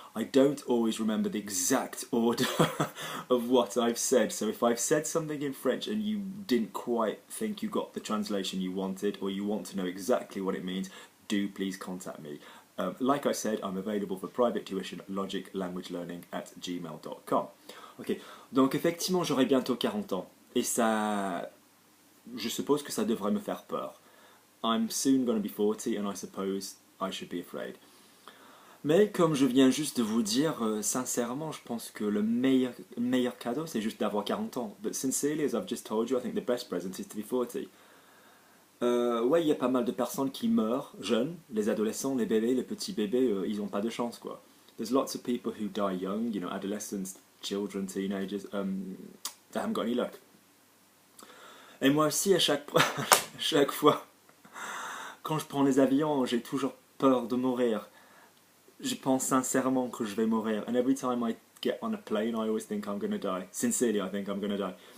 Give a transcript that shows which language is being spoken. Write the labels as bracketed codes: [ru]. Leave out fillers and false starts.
[en] I don't always remember the exact order of what I've said, so if I've said something in French and you didn't quite think you got the translation you wanted, or you want to know exactly what it means, do please contact me. Like I said, I'm available for private tuition, logic, language learning at gmail.com. [fr] Ok, donc effectivement j'aurai bientôt 40 ans, et ça... je suppose que ça devrait me faire peur. [en] I'm soon going to be 40 and I suppose I should be afraid. [fr] Mais comme je viens juste de vous dire, sincèrement, je pense que le meilleur cadeau, c'est juste d'avoir 40 ans. [en] But sincerely, as I've just told you, I think the best present is to be 40. [fr] Ouais, il y a pas mal de personnes qui meurent jeunes, les adolescents, les bébés, les petits bébés, ils n'ont pas de chance, quoi. [en] There's lots of people who die young, you know, adolescents, children, teenagers, they haven't got any luck. [fr] Et moi aussi, à chaque fois, quand je prends les avions, j'ai toujours peur de mourir. Je pense sincèrement que je vais mourir. [en] And every time I get on a plane, I always think I'm going to die. Sincerely, I think I'm going to die.